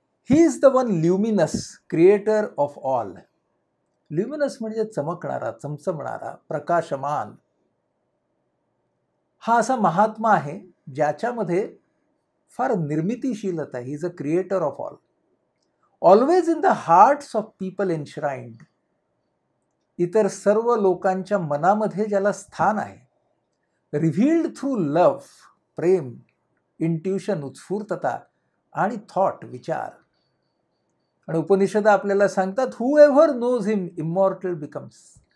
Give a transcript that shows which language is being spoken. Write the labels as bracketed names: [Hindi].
[English] He is the one luminous creator of all. Luminous [Marathi] म्हणजे चमकणारा, चमचमणारा, प्रकाशमान. हा असा महात्मा आहे ज्याच्यामध्ये फार निर्मितीशीलता. [English] He is a creator of all. Always in the hearts of people enshrined. [Marathi] इतर सर्व लोकांच्या मनामध्ये ज्याला स्थान आहे. [English] revealed through love, प्रेम, intuition, [Marathi] उत्स्फूर्तता आणि [English] Thought, विचार. [Marathi] आणि उपनिषद आपल्याला सांगतात, [English] Whoever knows him immortal becomes.